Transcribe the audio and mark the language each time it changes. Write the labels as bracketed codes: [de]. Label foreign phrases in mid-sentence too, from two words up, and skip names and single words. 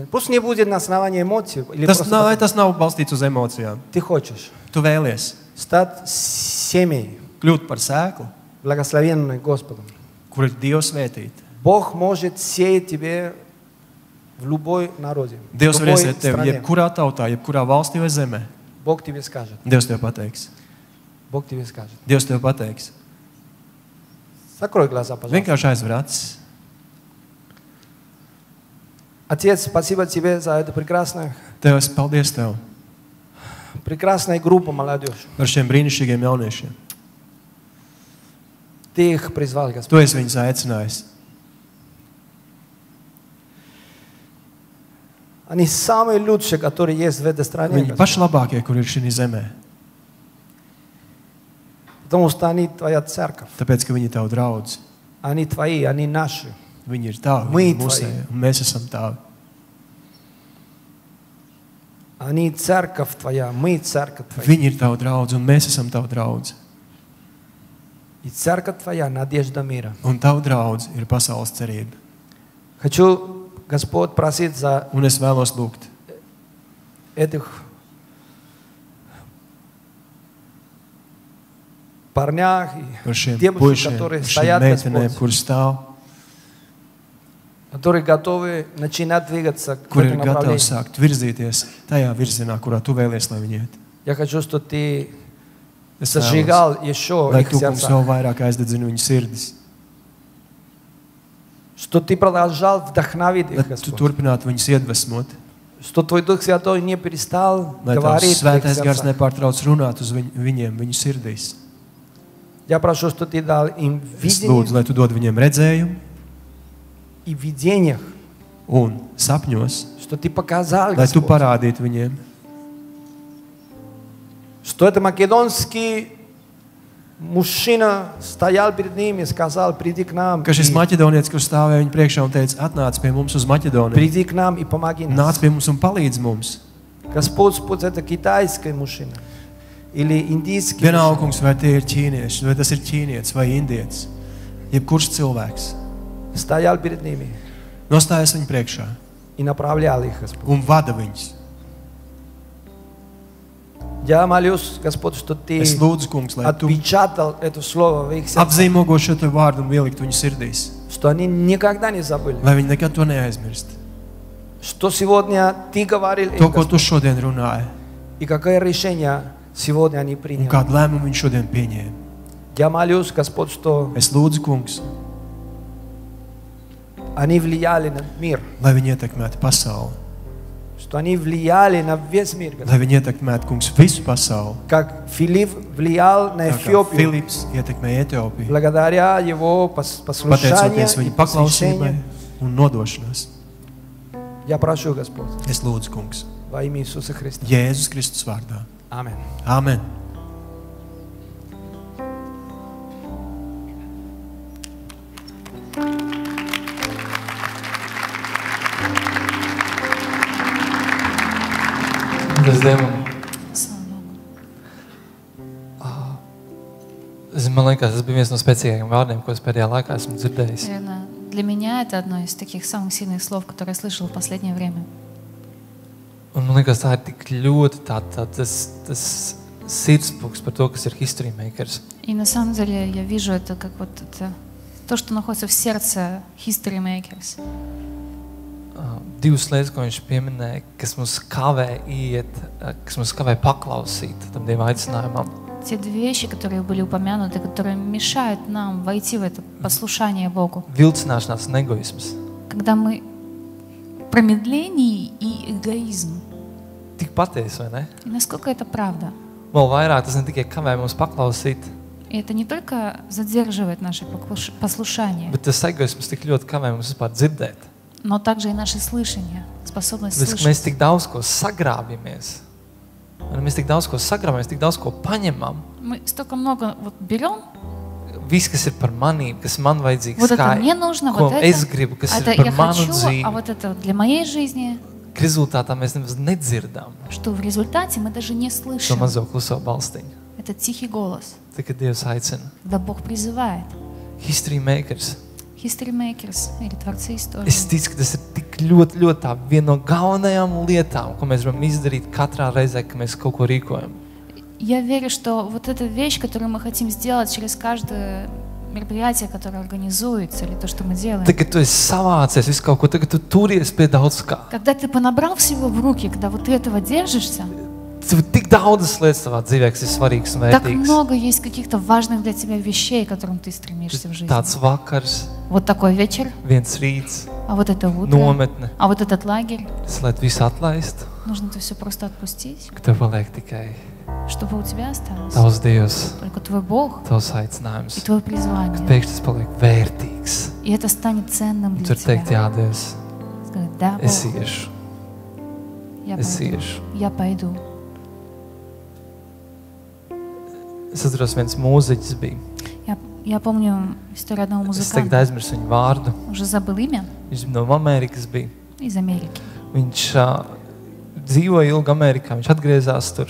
[ru] Пусть не будет на основании эмоций. Или [lv] Tas [ru] просто [lv] nav, [ru] потому, [lv] tas nav balstīts uz emocijām. [ru] ты хочешь [lv] Tu vēlies [ru] стать семьей, [lv] kļūt par sēklu, [ru] благословенной Господом. [lv] kur ir Dievs svētīta. [ru] Бог может сеять тебе в любой народе, в [lv] Dievs var [ru] любой [lv] iesiet tevi [ru] стране. [lv] jebkurā tautā, jebkurā valstī vai zemē. [ru] Бог тебе скажет. [lv] Dievs tev pateiks. [ru] Бог тебе скажет. [lv] Dievs tev pateiks. [ru] Закрой глаза, пожалуйста. [lv] Vienkārši aizver acis. [ru] Отец, спасибо тебе за это прекрасное, [lv] Tevs, paldies Tev [ru] прекрасная группа молодежь. [lv] par šiem brīnišķīgiem jauniešiem. [ru] Ты их призвал, Господь. [lv] Tu esi viņus aicinājis. [ru] Они самые лучшие, которые есть в этой стране. [lv] Viņi [ru] Господь. [lv] paši labākie, kur ir šī zemē. [ru] Потому что они твоя церковь. [lv] Tāpēc, ka viņi ir Tavu draudzi. [ru] Они твои, они наши. [lv] Viņi ir Tavi, [ru] Мы [lv] viņi mūsēji, un mēs esam Tavi. [ru] Они церковь твоя, мы церковь твоя. [lv] Viņi ir Tavu draudzi, un mēs esam Tavu draudzi. [ru] И церковь твоя, надежда мира. [lv] Un Tavu draudzi ir pasaules cerība. [ru] Хочу, Господь, просить за [lv] Un es vēlos lūgt [ru] этих парнях [lv] par [ru] и [lv] šiem [ru] девушек, [lv] puišiem, [ru] которые [lv] par šīm [ru] стоят, [lv] meitenēm, [ru] Господь, [lv] kur stāv, [ru] которые готовы начинать двигаться к [lv] kur ir [ru] этому [lv] gatavi [ru] направлению. [lv] sākt virzīties tajā virzienā, kurā Tu vēlies, lai viņi iet. [ru] Я хочу, чтобы ты [lv] Es vēlos, [ru] зажигал еще [lv] lai [ru] их [lv] Tu, kungs, [ru] сердца. [lv] vēl vairāk aizdedzini viņu sirdis, [ru] Что ты продолжал вдохновить [lv] lai [ru] их, [lv] Tu [ru] Господь. [lv] turpinātu viņus iedvesmot, [ru] Что Твой Дух Святой не перестал [lv] lai Tavs [ru] говорить в их [lv] svētais gars [ru] сердцах. [lv] nepārtrauc runāt uz viņiem, viņu sirdīs. [ru] Я прошу, что Ты дал им [lv] Es lūdzu, [ru] видение [lv] lai Tu dod viņiem redzējumu [ru] и в видениях, [lv] un sapņos, [ru] что Ты показал, [lv] lai Tu [ru] Господь, [lv] parādītu viņiem, [ru] что это македонский мужчина стоял перед ними и сказал: приди к нам, [lv] ka šis maķedonietis, kurš stāvēja viņu priekšā un teica, atnāc pie mums uz Maķedoniju, [ru] приди к нам и помоги [lv] nāc [ru] нам. [lv] pie mums un palīdz mums. [ru] Господь, пусть это китайский мужчина или индийский [lv] Vienalga, [ru] мужчина, [lv] kungs, vai tie ir ķīnieši, vai tas ir ķīnietis vai indietis, jebkurš cilvēks, [ru] стоял перед ними [lv] nostājas viņu priekšā [ru] и направлял их, Господь. [lv] un vada viņus. [ru] Я молюсь, Господь, что Ты [lv] Es lūdzu, kungs, lai Tu [ru] отпечатал это слово в их сердце, [lv] apzīmogo šo Te vārdu un ielikt viņu sirdīs, [ru] что они никогда не забыли. [lv] lai viņi nekad to neaizmirst. [ru] Что сегодня Ты говорил [lv] To, [ru] им, [lv] ko [ru] Господь, [lv] Tu šodien runāji, [ru] и какое решение сегодня они [lv] un [ru] приняли. [lv] kādu lēmumu viņi šodien pieņēma. [ru] Я молюсь, Господь, что [lv] Es lūdzu, kungs, [ru] они влияли на мир, [lv] lai viņi ietekmētu pasauli, [ru] что они влияли на весь мир, Господь. [lv] lai viņi ietekmētu, kungs, visu pasauli. [ru] Как Филипп влиял на [lv] Tā kā [ru] Эфиопию, [lv] Filips ietekmēja Etiopiju, [ru] благодаря его послушанию [lv] pateicoties [ru] и [lv] viņa paklausībai [ru] посвящению. [lv] un nodošanās. [ru] Я прошу, Господь, [lv] Es lūdzu, kungs, [ru] во имя Иисуса Христа. [lv] Jēzus Kristus vārdā. [ru] Аминь. [lv] Āmen. Paldies Dievam. Man liekas, tas bija viens no spēcīgākajiem vārdiem, ko es pēdējā laikā esmu dzirdējis. [ru] Наверное, для меня это одно из таких самых сильных слов, которые я слышал в последнее время. [lv] Un man liekas, tā ir tik ļoti tas sirdspūks par to, kas ir History Makers. [ru] И на самом деле я вижу это как вот это, то, что находится в сердце History Makers. [lv] Divas lietas, ko viņš pieminēja, kas mums kavē iet, kas mums kavē paklausīt tam Dieva aicinājumam. [ru] Те две вещи, которые были упомянуты, которые мешают нам войти в это послушание Богу. [lv] Vilcināšanās un egoisms. [ru] Когда мы промедление и эгоизм. [lv] Tik patiesi, vai ne? [ru] И насколько это правда? [lv] Vēl vairāk tas ne tikai kavē mums paklausīt, [ru] И это не только задерживает наше послушание, [lv] bet tas egoisms tik ļoti kavē mums vispār dzirdēt. [ru] но также и наше слышание, способность [lv] Mēs [ru] слышать. [lv] tik daudz ko sagrābjamies. Mēs tik daudz ko sagrābjamies, tik daudz ko paņemam. [ru] Мы столько много вот берем, [lv] Viss, kas ir par manību, kas man vajadzīgs, [ru] вот это мне нужно, [lv] ko [ru] вот [lv] es [ru] это, [lv] gribu, kas [ru] это [lv] ir par [ru] я [lv] manu [ru] хочу, а [lv] dzīvi. [ru] вот это для моей жизни, [lv] Ka rezultātā mēs nemaz nedzirdam [ru] что в результате мы даже не [lv] šo [ru] слышим [lv] mazo kluso balstiņu. [ru] этот тихий голос, [lv] Tikai Dievs aicina. [ru] когда Бог призывает. History Makers. History makers или творцы истории. [lv] Es ticu, ka tas ir tik ļoti tā viena no galvenajām lietām, ko mēs varam izdarīt katrā reizē, kad mēs kaut ko rīkojam. [ru] Я верю, что вот эта вещь, которую мы хотим сделать через каждое мероприятие, которое организуется, или то, что мы делаем. [lv] Tagad tu esi savācies visu kaut ko, tagad tu turies pie daudz kā. [ru] Когда ты понабрал всего в руки, когда вот ты этого держишься, [lv] Tev tik daudzas lietas tavā dzīvē, kas ir svarīgas un [ru] Так [lv] vērtīgas. [ru] много есть каких-то важных для тебя вещей, к которым ты стремишься в жизни. [lv] Tāds vakars, [ru] Вот такой вечер, [lv] viens rīts, [ru] а вот это утро, [lv] nometne. [ru] а вот этот лагерь. [lv] Es lai visu atlaistu, [ru] Нужно это все просто отпустить, [lv] ka tev paliek tikai [ru] чтобы у тебя осталось [lv] tavs Dievs, [ru] только твой Бог [lv] tavs [ru] и [lv] aicinājums. [ru] твое [lv] Ka [ru] призвание. [lv] pēkšņi tas paliek vērtīgs. [ru] И это станет ценным [lv] Un [ru] для [lv] tur teikt, [ru] тебя. [lv] jā, Dievs, [ru] Сказать, да, [lv] es [ru] Бог, [lv] iešu, [ru] я [lv] es [ru] пойду. [lv] iešu. [ru] Я пойду. [lv] Es atceros, viens mūziķis bija. [ru] Я помню историю одного [lv] Es tagad [ru] музыканта, [lv] aizmirsu viņu vārdu. [ru] уже забыл имя, [lv] Viņš no Amerikas bija. [ru] из Америки. [lv] Viņš dzīvoja ilgi Amerikā, viņš atgriezās tur.